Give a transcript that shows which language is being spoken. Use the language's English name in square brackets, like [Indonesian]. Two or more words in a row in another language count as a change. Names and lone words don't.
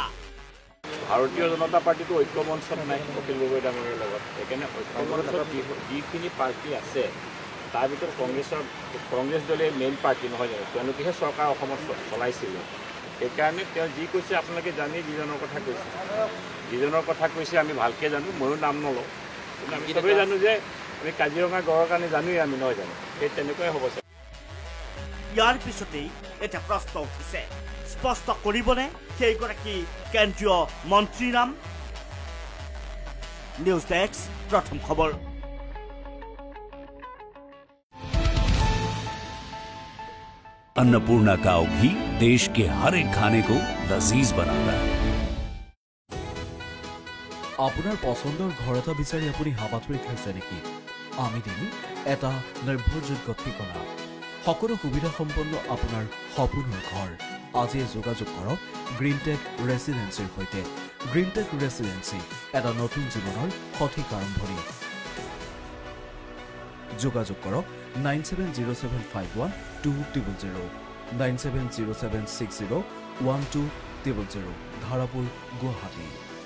[Assamese] ভাৰতীয় জনতা পাৰ্টিটো ঐক্যমঞ্চত নাই অখিল গগৈ ডাঙৰীয়াৰ লগত সেইকাৰণে ঐক্যমঞ্চত যিখিনি পাৰ্টি আছে তাৰ ভিতৰত কংগ্ৰেছ দলে মেইন পাৰ্টি নহয় জানো তেওঁলোকেহে চৰকাৰ অসমত চলাইছিল সেইকাৰণে তেওঁ যি কৈছে আপোনালোকে জানি যিজনৰ কথা কৈছে আমি ভালকৈ জানো ময়ো নাম নলওঁ কিন্তু আমি চবেই জানো যে আমি কাজিৰঙা গড়ৰ কাৰণে জানোৱেই আমি নহয় জানো সেই তেনেকুৱাই হ'ব চাগে ইয়াৰ পিছতেই এটা প্ৰশ্ন উঠিছে স্পষ্ট কৰিবনে সেইগৰাকী কেন্দ্ৰীয় মন্ত্ৰীৰ নাম নিউজ ডেস্ক প্ৰথম খবৰ [Hindi] अन्नपूर्णा काव घी देश के हर एक खाने को लजीज बनाता है [Assamese] আপোনাৰ পছন্দৰ ঘৰ এটা বিচাৰি আপুনি হাবাথুৰি খাইছে নেকি আমি দিম এটা নিৰ্ভৰযোগ্য ঠিকনা সকলো সুবিধা সম্পন্ন আপোনাৰ সপোনৰ ঘৰ আজি যোগাযোগ কৰক গ্ৰীণটেক ৰেচিডেন্সিৰ সৈতে গ্ৰীণটেক ৰেচিডেন্সি এটা নতুন জীৱনৰ সঠিক আৰম্ভণি যোগাযোগ কৰক 9707512000 9707601200 ধাৰাপুৰ গুৱাহাটী